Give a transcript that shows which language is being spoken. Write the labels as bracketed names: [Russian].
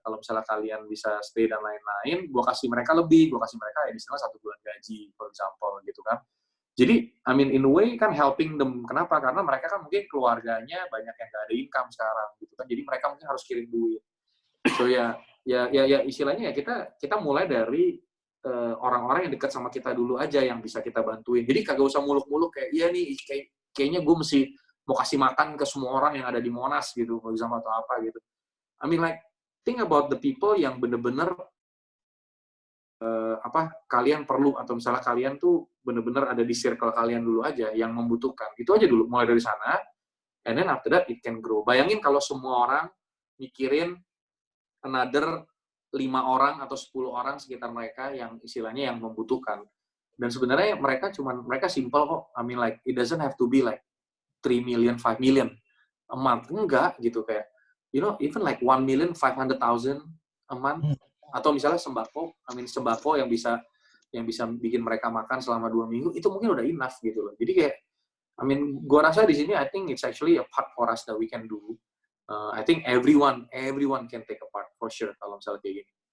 [Indonesian] Kalau misalnya kalian bisa stay dan lain-lain, gue kasih mereka lebih. Gue kasih mereka ya misalnya 1 bulan gaji, [English] for example, [Indonesian] gitu kan. [English] Jadi, I mean, in a way kan helping them. [Indonesian] Kenapa? Karena mereka kan mungkin keluarganya banyak yang gak ada income sekarang, gitu kan. Jadi mereka mungkin harus kirim duit. So ya istilahnya ya kita mulai dari orang-orang yang dekat sama kita dulu aja yang bisa kita bantuin. Jadi kagak usah muluk-muluk kayak, iya nih, kayaknya gue mesti mau kasih makan ke semua orang yang ada di Monas gitu, mau sama atau apa gitu. [English] I mean like, think about the people [Indonesian] yang bener-bener kalian perlu, atau misalnya kalian tuh bener-bener ada di circle kalian dulu aja yang membutuhkan. Itu aja dulu, mulai dari sana, [English] and then after that it can grow. [Indonesian] Bayangin kalau semua orang mikirin another 5 orang atau 10 orang sekitar mereka yang istilahnya yang membutuhkan. Dan sebenarnya mereka simple kok. [English] I mean like, it doesn't have to be like 3 million, 5 million a month. [Indonesian] Enggak, gitu kayak, [English] you know, even like 1,500,000 a month. [Indonesian] Atau misalnya sembako yang bisa bikin mereka makan selama 2 minggu, itu mungkin udah enough gitu loh. [English] Jadi kayak, I mean, [Indonesian] gua rasa di sini, [English] I think it's actually a part for us that we can do. I think everyone can take a part, for sure, [Indonesian] kalau misalnya kayak gini.